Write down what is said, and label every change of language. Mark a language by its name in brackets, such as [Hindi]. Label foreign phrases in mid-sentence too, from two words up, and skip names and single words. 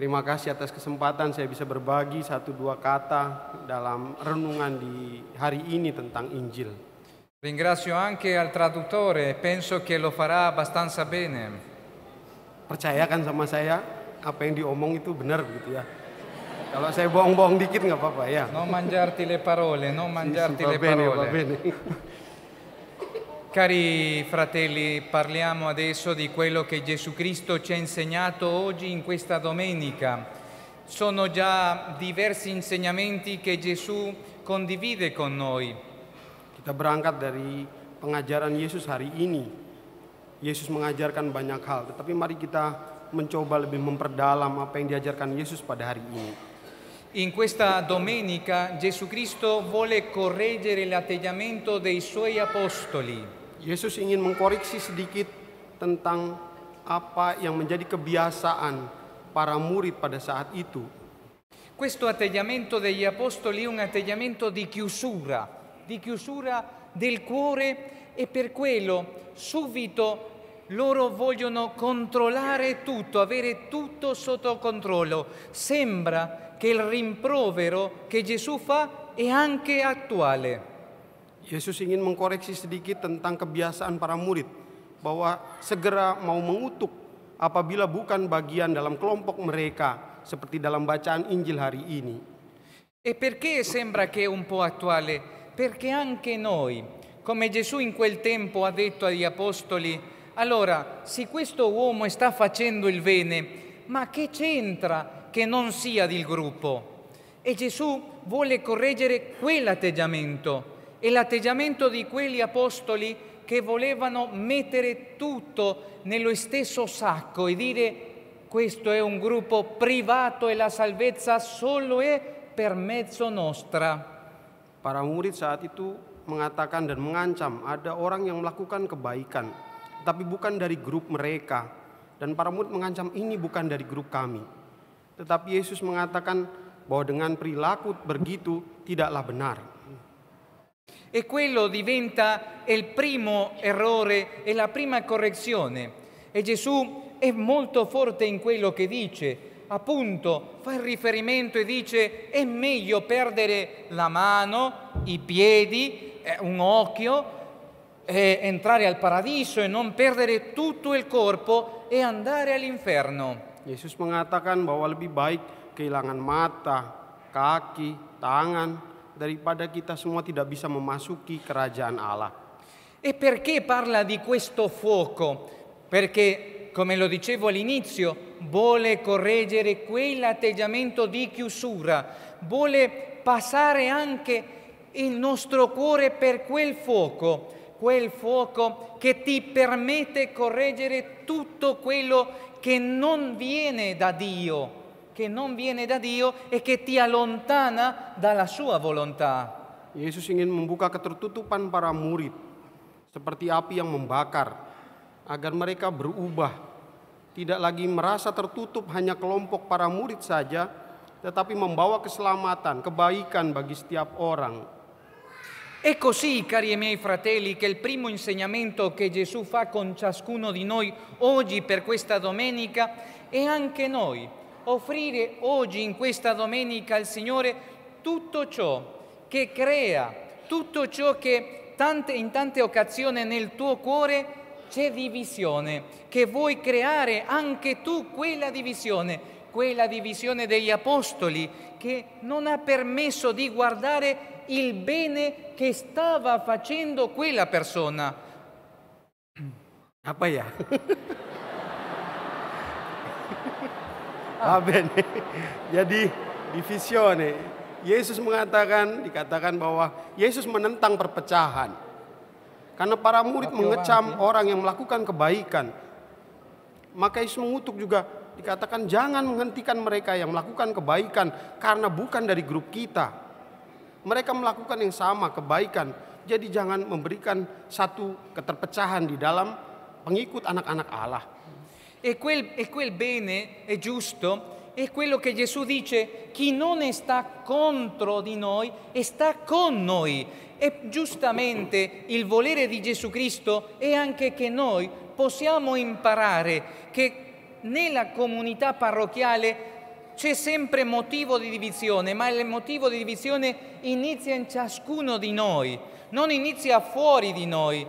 [Indonesian] Terima kasih atas kesempatan saya bisa berbagi 1-2 kata dalam renungan di hari ini tentang Injil. [Italian] Ringrazio anche al traduttore, penso che lo farà abbastanza bene. [Indonesian] Percayakan sama saya, apa yang diomong itu benar gitu ya. Kalau saya bohong-bohong dikit nggak apa-apa ya. [Italian] Non mangiarti le parole, non mangiarti Va le bene, va parole. bene. Cari fratelli, parliamo adesso di quello che Gesù Cristo ci ha insegnato oggi in questa domenica. Sono già diversi insegnamenti che Gesù condivide con noi. [Indonesian] Kita berangkat dari pengajaran Yesus hari ini. Yesus mengajarkan banyak hal, tetapi mari kita mencoba lebih memperdalam apa yang diajarkan Yesus pada hari ini. [Italian] In questa domenica Gesù Cristo vuole correggere l'atteggiamento dei suoi apostoli. [Indonesian] Yesus ingin mengkoreksi sedikit tentang apa yang menjadi kebiasaan para murid pada saat itu. [Italian] Questo atteggiamento degli apostoli è un atteggiamento di chiusura del cuore, e per quello subito loro vogliono controllare tutto, avere tutto sotto controllo. Sembra che il rimprovero che Gesù fa è anche attuale. [Indonesian] Yesus ingin mengkoreksi sedikit tentang kebiasaan para murid bahwa segera mau mengutuk apabila bukan bagian dalam kelompok mereka seperti dalam bacaan Injil hari ini. [Italian] E perché sembra che è un po' attuale? Perché anche noi, come Gesù in quel tempo ha detto agli apostoli, allora, se questo uomo sta facendo il bene, ma che c'entra che non sia del gruppo? E Gesù vuole correggere quell'atteggiamento. E l'atteggiamento di quegli apostoli che volevano mettere tutto nello stesso sacco e dire questo è un gruppo privato e la salvezza solo è per mezzo nostra. [Indonesian] Para murid saat itu mengatakan dan mengancam ada orang yang melakukan kebaikan, tapi bukan dari grup mereka. Dan para murid mengancam ini bukan dari grup kami. Tetapi Yesus mengatakan bahwa dengan perilaku begitu tidaklah benar. [Italian] E quello diventa il primo errore e la prima correzione. E Gesù è molto forte in quello che dice. Appunto, fa il riferimento e dice è meglio perdere la mano, i piedi, un occhio, e entrare al paradiso e non perdere tutto il corpo e andare all'inferno. [Indonesian] Yesus mengatakan bahwa lebih baik kehilangan mata, kaki, tangan, daripada kita semua tidak bisa memasuki kerajaan Allah. [Italian] E perché parla di questo fuoco? Perché, come lo dicevo all'inizio, vuole correggere quell'atteggiamento di chiusura, vuole passare anche il nostro cuore per quel fuoco che ti permette correggere tutto quello che non viene da Dio. E che ti allontana dalla sua volontà. [Indonesian] Yesus ingin membuka ketertutupan para murid seperti api yang membakar agar mereka berubah, tidak lagi merasa tertutup hanya kelompok para murid saja, tetapi membawa keselamatan, kebaikan bagi setiap orang. [Italian] È così, cari miei fratelli, che il primo insegnamento che Gesù fa con ciascuno di noi oggi per questa domenica è anche noi. Offrire oggi in questa domenica al Signore tutto ciò che crea, tutto ciò che in tante occasioni nel tuo cuore c'è divisione, che vuoi creare anche tu quella divisione degli apostoli che non ha permesso di guardare il bene che stava facendo quella persona. [Indonesian] Apa ya? Amen. Jadi divisione. Yesus dikatakan bahwa Yesus menentang perpecahan. Karena para murid mengecam orang yang melakukan kebaikan. Maka Yesus mengutuk juga, dikatakan jangan menghentikan mereka yang melakukan kebaikan karena bukan dari grup kita. Mereka melakukan yang sama, kebaikan. Jadi jangan memberikan satu keterpecahan di dalam pengikut anak-anak Allah. [Italian] E quel bene è giusto, è quello che Gesù dice, chi non sta contro di noi sta con noi. E giustamente il volere di Gesù Cristo è anche che noi possiamo imparare che nella comunità parrocchiale c'è sempre motivo di divisione, ma il motivo di divisione inizia in ciascuno di noi, non inizia fuori di noi.